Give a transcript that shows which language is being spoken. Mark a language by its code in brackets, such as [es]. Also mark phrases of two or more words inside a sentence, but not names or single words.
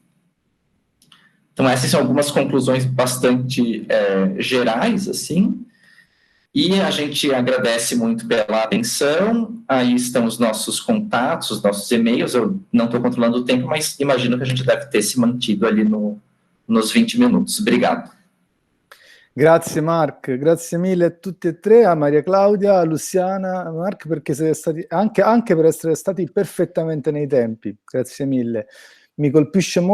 [pt] Então, essas são algumas conclusões bastante gerais, assim, e a gente agradece muito pela atenção. Aí estão os nossos contatos, os nossos e-mails. Eu não estou controlando o tempo, mas imagino que a gente deve ter se mantido ali nos 20 minutos. Obrigado. [it] Grazie Mark, grazie mille a tutti e tre, a Maria Claudia, a Luciana, a Mark, perché siete stati anche per essere stati perfettamente nei tempi. Grazie mille. Mi colpisce molto